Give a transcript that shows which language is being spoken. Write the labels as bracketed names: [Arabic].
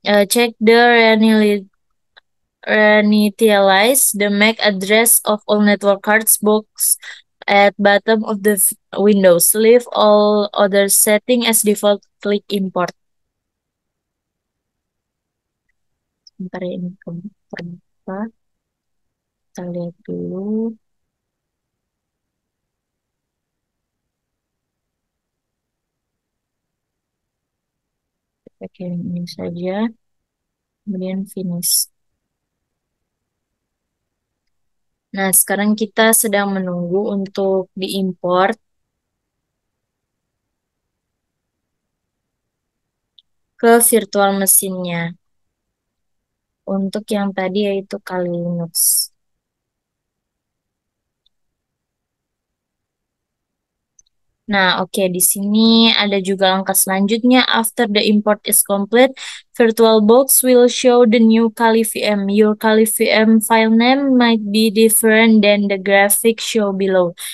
[English] Check the reinitialize the MAC address of all network cards box at bottom of the Windows. Leave all other setting as default. Click import. [Indonesian] Sebentar ya, ini terbuka. Kita lihat dulu. pakai yang ini saja, kemudian finish. Nah, sekarang kita sedang menunggu untuk diimport ke virtual mesinnya. Untuk yang tadi yaitu Kali Linux. Nah, oke, di sini ada juga langkah selanjutnya. [English] After the import is complete, VirtualBox will show the new Kali VM. Your Kali VM file name might be different than the graphic show below.